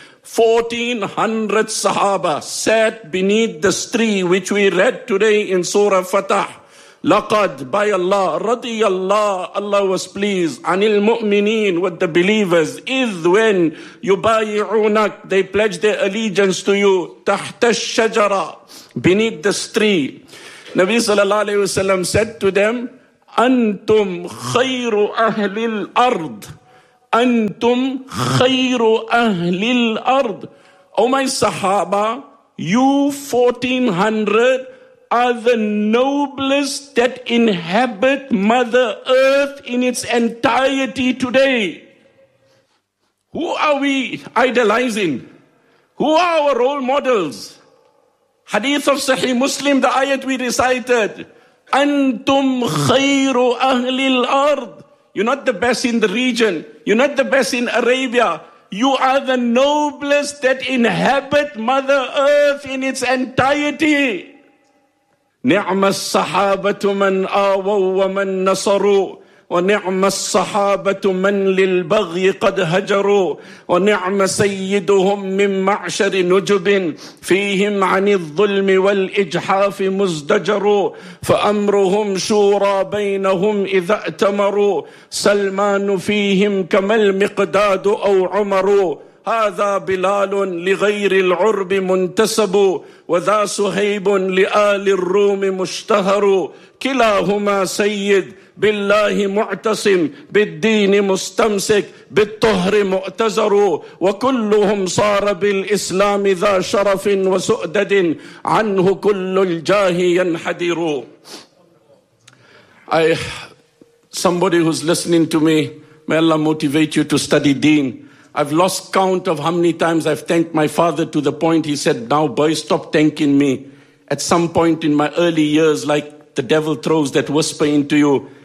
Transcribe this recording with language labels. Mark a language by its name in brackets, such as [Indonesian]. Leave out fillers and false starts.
[English] 1400 Sahaba sat beneath this tree which we read today in Surah Fatah. [Arabic] لقد [English] by Allah [Arabic] رضي الله [English] Allah was pleased [Arabic] عن المؤمنين [English] with the believers [Arabic] إذ [English] when [Arabic] يبايعونك [English] they pledge their allegiance to you [Arabic] تحت الشجرة [English] beneath the tree. [Arabic] نبي صلى الله عليه وسلم [English] said to them [Arabic] أنتم خير أهل الأرض أنتم خير أهل الأرض. [English] Oh my Sahaba, you 1400 are the noblest that inhabit Mother Earth in its entirety today. Who are we idolizing? Who are our role models? Hadith of Sahih Muslim, the ayat we recited, [Arabic] أنتم خير أهل الأرض. [English] You're not the best in the region. You're not the best in Arabia. You are the noblest that inhabit Mother Earth in its entirety. [Arabic] نعم الصحابة من آووا ومن نصروا ونعم الصحابة من للبغي قد هجروا ونعم سيدهم من معشر نجب فيهم عن الظلم والإجحاف مزدجر فأمرهم شورى بينهم إذا ائتمروا سلمان فيهم كما المقداد أو عمر هذا بلال لغير العرب منتسب وذا صهيب لآل الروم مشتهر كلاهما سيد بالله معتصم بالدين مستمسك بالطهر مؤتزر وكلهم صار بالإسلام ذا شرف وسؤدد عنه كل الجاه ينحدر. [English] Somebody who's listening to me, may Allah motivate you to study deen. I've lost count of how many times I've thanked my father to the point he said, now boy, stop thanking me. At some point in my early years, like the devil throws that whisper into you.